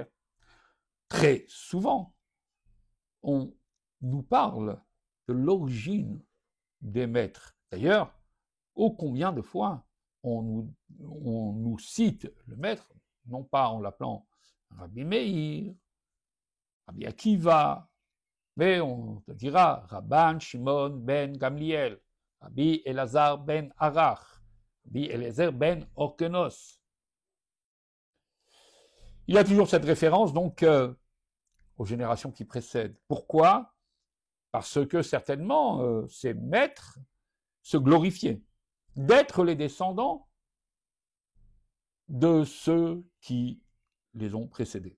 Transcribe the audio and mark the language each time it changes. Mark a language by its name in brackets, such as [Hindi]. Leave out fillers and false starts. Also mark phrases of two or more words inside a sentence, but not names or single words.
[French] Très souvent, on nous parle de l'origine des maîtres. D'ailleurs, ô combien de fois on nous cite le maître, non pas en l'appelant Rabbi Meir, Rabbi Akiva, mais on te dira Rabban Shimon ben Gamliel, Rabbi Elazar ben Arach, Rabbi Eliezer ben Orkenos. Il y a toujours cette référence donc aux générations qui précèdent. Pourquoi? Parce que certainement ces maîtres se glorifiaient d'être les descendants de ceux qui les ont précédés.